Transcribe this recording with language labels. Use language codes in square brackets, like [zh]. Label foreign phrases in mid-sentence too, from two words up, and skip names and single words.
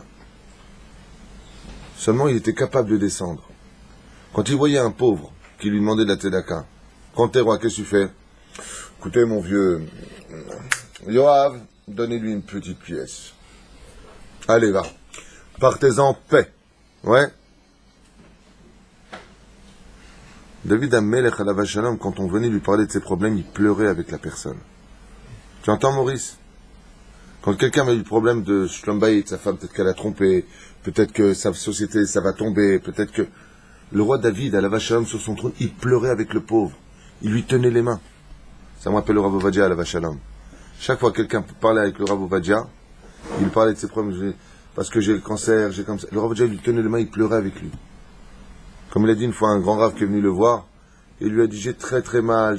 [fr] Seulement, il était capable de descendre. Quand il voyait un pauvre qui lui demandait de la tzedaka, quand t'es roi, qu'est-ce que tu fais? Écoutez, mon vieux Yoav, donnez-lui une petite pièce. Allez, va. Partez en paix. Ouais. [he] דוד המלך עליו השלום, [fr] quand on venait lui parler de ses problèmes, il pleurait avec la personne. Tu entends, Maurice? Quand quelqu'un a eu le problème de [he] שלום בית, [fr] sa femme, peut-être qu'elle a trompé, peut-être que sa société, ça va tomber, peut-être que... Le roi David, [he] עליו השלום, [fr] sur son trône, il pleurait avec le pauvre. Il lui tenait les mains. Ça me rappelle le Rav Ovadia, [he] עליו השלום. [fr] Chaque fois que quelqu'un parlait avec le Rav Ovadia, il parlait de ses problèmes, parce que j'ai le cancer, j'ai comme ça. Le Rav Ovadia lui tenait les mains, il pleurait avec lui. Comme il a dit une fois un grand Rav qui est venu le voir, il lui a dit, j'ai très très mal.